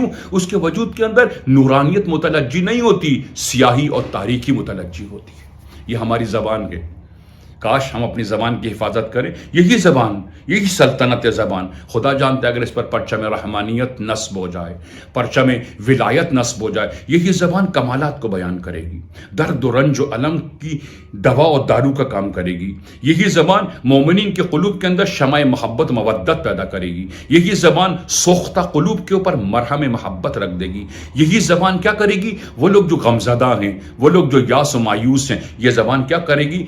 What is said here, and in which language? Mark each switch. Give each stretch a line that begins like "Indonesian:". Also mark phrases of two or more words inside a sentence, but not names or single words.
Urdu: اس کے وجود کے اندر نورانیت متلجی نہیں ہوتی، سیاہی اور تاریکی متلجی ہوتی ہے. یہ ہماری زبان ہے. کاش ہم اپنی زبان کی حفاظت کریں. یہی زبان، یہی سلطنت زبان، خدا جانتا ہے اگر اس پر پرچم رحمانیت نصب ہو جائے، پرچم ولایت نصب ہو جائے، یہی زبان کمالات کو بیان کرے گی، درد و رنج و علم کی دوا اور دارو کا کام کرے گی. یہی زبان مومنین کے قلوب کے اندر شمع محبت مودت پیدا کرے گی. یہی زبان سوختہ قلوب کے اوپر مرہم محبت رکھ دے گی. یہی زبان کیا کرے گی؟ وہ لوگ جو غمزدہ ہیں، وہ لوگ جو یاس و مایوس ہیں، یہ زبان کیا کرے گی؟